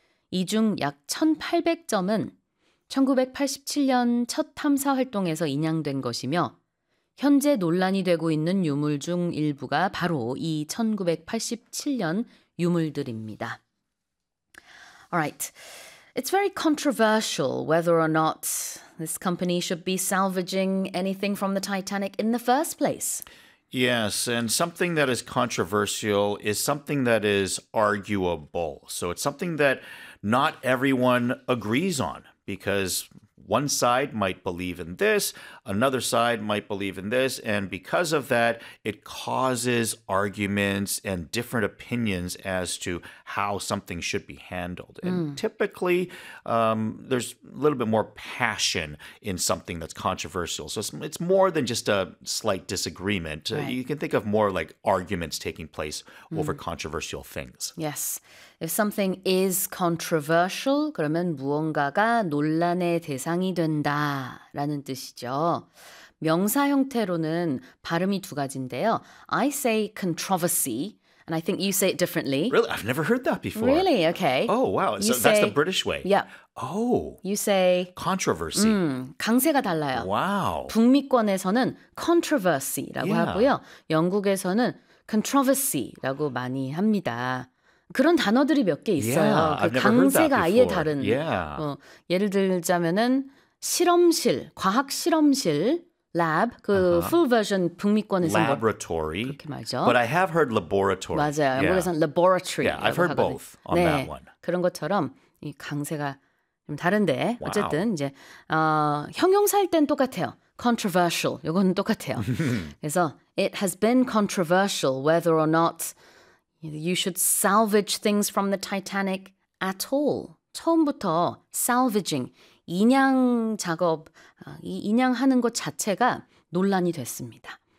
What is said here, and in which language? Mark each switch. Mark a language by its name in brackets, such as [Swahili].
[Korean] 이 중 약 1,800점은 1987년 첫 탐사 활동에서 인양된 것이며 현재 논란이 되고 있는 유물 중 일부가 바로 이 1987년 유물들입니다. [English] All right. It's very controversial whether or not this company should be salvaging anything from the Titanic in the first place. Yes, and something that is controversial is something that is arguable. So it's something that not everyone agrees on because one side might believe in this, another side might believe in this, and because of that, it causes arguments and different opinions as to how something should be handled. And typically, there's a little bit more passion in something that's controversial. So it's more than just a slight disagreement. Right. You can think of more like arguments taking place over controversial things. Yes. If something is controversial, [Korean] 그러면 무언가가 논란의 대상이 된다라는 뜻이죠. 명사 형태로는 발음이 두 가지인데요. [English] I say controversy, and I think you say it differently. Really? I've never heard that before. Really? Okay. Oh, wow. So that's the British way. Yeah. Oh. You say... Controversy. [Korean] 강세가 달라요. [English] Wow. [Korean] 북미권에서는 controversy라고 [English] yeah. [Korean] 하고요. 영국에서는 controversy라고 많이 합니다. 그런 단어들이 몇 개 있어요. [English] Yeah, [Korean] 그 강세가 아예 다른. [English] Yeah. [Korean] 어, 예를 들자면은 실험실, 과학 실험실, lab, 그 full version 북미권에서는 [English] laboratory. [Korean] 뭐, 그렇게 말죠. [English] But I have heard laboratory. [Korean] 맞아요. 영국에서는 yeah. laboratory. [English] Yeah, I've heard [Korean] 하거든. [English] both on [Korean] 네, [English] that one. [Korean] 그런 것처럼 이 강세가 좀 다른데 [English] wow. [Korean] 어쨌든 이제 형용사일 땐 똑같아요. Controversial. 이거는 똑같아요. 그래서 [English] it has been controversial whether or not you should salvage things from the Titanic at all. [Korean] 처음부터 salvaging, 인양 작업, 이 인양하는 것 자체가 논란이 됐습니다.